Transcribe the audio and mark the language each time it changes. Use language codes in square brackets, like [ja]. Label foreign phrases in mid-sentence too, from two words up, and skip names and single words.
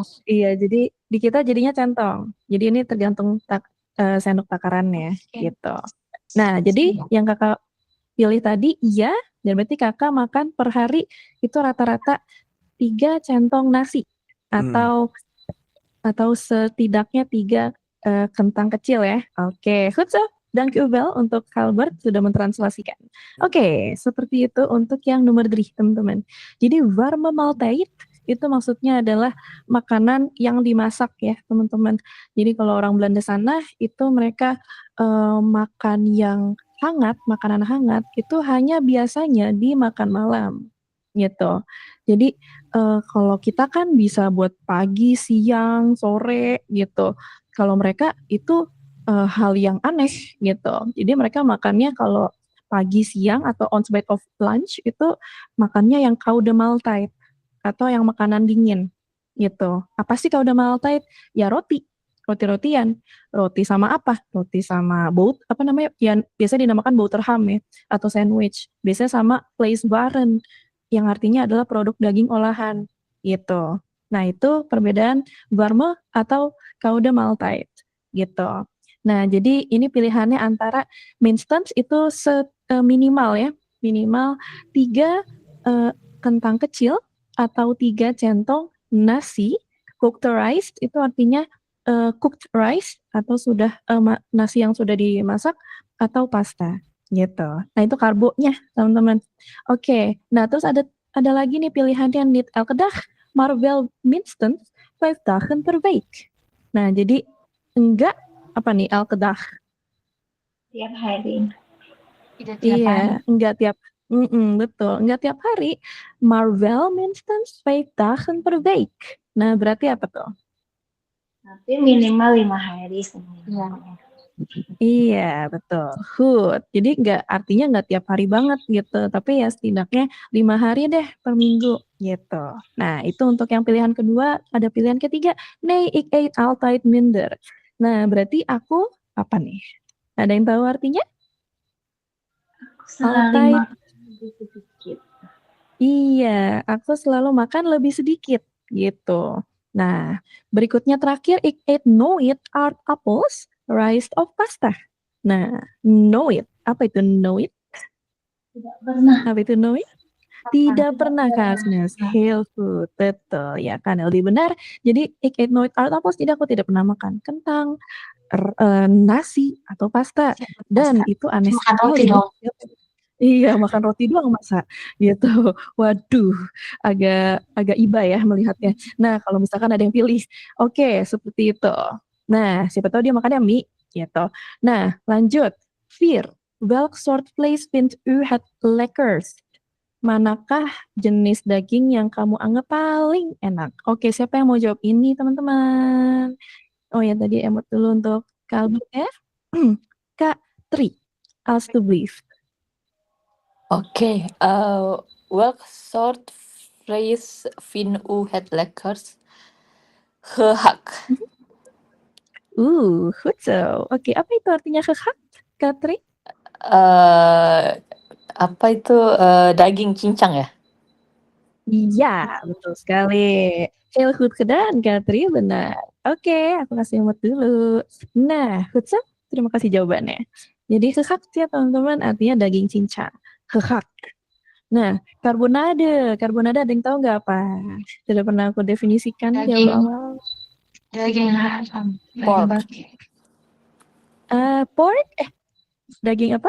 [id] Iya, jadi di kita jadinya centong. Jadi ini tergantung sendok takarannya gitu. Nah, jadi yang kakak pilih tadi iya, dan berarti kakak makan per hari itu rata-rata 3 centong nasi atau setidaknya 3 kentang kecil ya. Oke, [nl] goed zo. Dank u wel [id] untuk Albert sudah mentranslasikan. Oke, seperti itu untuk yang nomor 3, teman-teman. Jadi [nl] warme maaltijd [id] itu maksudnya adalah makanan yang dimasak ya, teman-teman. Jadi kalau orang Belanda sana itu mereka makan yang hangat, makanan hangat itu hanya biasanya di makan malam gitu. Jadi kalau kita kan bisa buat pagi, siang, sore gitu. Kalau mereka itu hal yang aneh gitu. Jadi mereka makannya kalau pagi, siang atau on bite of lunch itu makannya yang [nl] koude maaltijd [id] atau yang makanan dingin gitu. Apa sih [nl] koude maaltijd? [id] Ya roti-rotian. Roti sama apa? Roti sama apa namanya? Yang biasa dinamakan boterham ya atau sandwich. Biasanya sama vleeswaren yang artinya adalah produk daging olahan gitu. Nah, itu perbedaan warme atau [nl] koude maaltijd [id] gitu. Nah, jadi ini pilihannya antara minstens itu minimal ya, minimal 3 kentang kecil atau 3 centong nasi. [en] Cooked rice [id] itu artinya [en] cooked rice [id] atau sudah nasi yang sudah dimasak atau pasta gitu. Nah, itu karbonya, teman-teman. Oke. Nah, terus ada lagi nih pilihannya [nl] niet elke dag, maar wel minstens 5 dagen per week. [id] Nah, jadi enggak apa nih [nl] elke dag? [id] Tiap hari. Tidak tiap hari. Iya, enggak tiap betul, enggak tiap hari, [nl] maar wel minstens 5 dagen per week. [id] Nah, berarti apa tuh? Tapi minimal 5 hari seminggu. Iya, betul. Good. Jadi artinya nggak tiap hari banget gitu, tapi ya setidaknya 5 hari deh per minggu gitu. Nah, itu untuk yang pilihan kedua. Ada pilihan ketiga, [nl] nee, ik eet altijd minder. [id] Nah, berarti aku apa nih? Ada yang tahu artinya? Selalu Altijd. makan lebih sedikit. Iya, aku selalu makan lebih sedikit gitu. Nah, berikutnya terakhir, [nl] ik eet nooit aardappels, rijst of pasta. [id] Nah, nooit. Apa itu nooit? Tidak pernah. Apa itu nooit? Tidak pernah, Kak Agnes. [nl] Heel goed, [id] betul. Ya kan, lebih benar. Jadi, [nl] ik eet nooit aardappels, [id] jadi aku tidak pernah makan kentang, nasi, atau pasta. Dan itu aneh Makan roti sekali. dong. Iya, makan roti doang masa gitu. Waduh, agak iba ya melihatnya. Nah, kalau misalkan ada yang pilih, oke, seperti itu. Nah, siapa tahu dia makannya mie gitu. Nah, lanjut. [nl] Vier, welk soort vlees vindt u het lekkerst? [id] Manakah jenis daging yang kamu anggap paling enak? Oke, siapa yang mau jawab ini, teman-teman? Oh ya, tadi emot dulu untuk Kalbu ya. Kak Tri, alstublieft. [nl] Oké, welk soort vlees vindt u het lekkerst? Gehakt. Goed zo. [id] Oke, apa itu artinya gehakt, Katri? Apa itu daging cincang ya? Iya, betul sekali. [nl] Heel goed gedaan, Katri, [id] benar. Oke, aku kasih emot dulu. Nah, [nl] goed zo. [id] Terima kasih jawabannya. Jadi gehakt ya, teman-teman, artinya daging cincang. Gehakt. Nah, karbonade. Karbonade ada yang tahu nggak apa? Sudah pernah aku definisikan di Daging. awal. Daging Pork. Pork? Daging apa?